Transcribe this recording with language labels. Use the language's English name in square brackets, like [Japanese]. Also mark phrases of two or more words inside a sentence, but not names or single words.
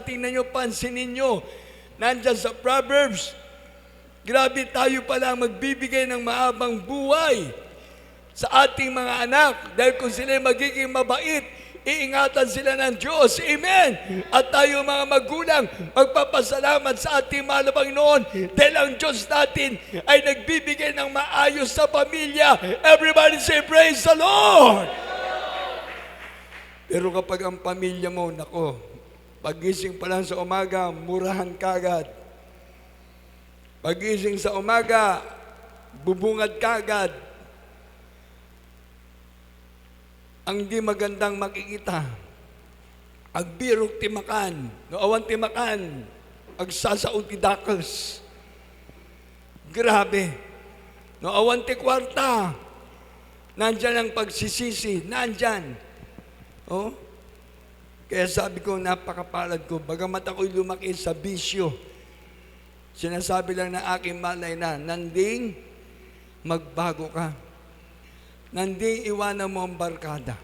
[Filipino] Tingnan nyo, pansinin nyo. Nandyan sa Proverbs, grabe tayo pala magbibigay ng mahabang buhay sa ating mga anak. Dahil kung sila magiging mabait, iingatan sila ng Diyos. Amen! At tayo mga magulang, magpapasalamat sa ating mahal na Panginoon dahil ang Diyos natin ay nagbibigay ng maayos sa pamilya. [English] Everybody say, praise the Lord! [Filipino] Pero kapag ang pamilya mo, nako, pagising pa lang sa umaga, murahan kagad. Pagising sa umaga, bubungad kagad. Ang di magandang makikita. [Iloko] Agbirok timakan, no awan timakan, agsasaon ti dakes. Grabe. No awan ti kwarta. [Filipino] Nandyan ang pagsisisi, nandyan. Oh? Kaya sabi ko, napakapalad ko, bagamat ako'y lumaki sa bisyo, sinasabi lang ng aking malay na, nanding magbago ka. Nanding iwanan mo ang barkada.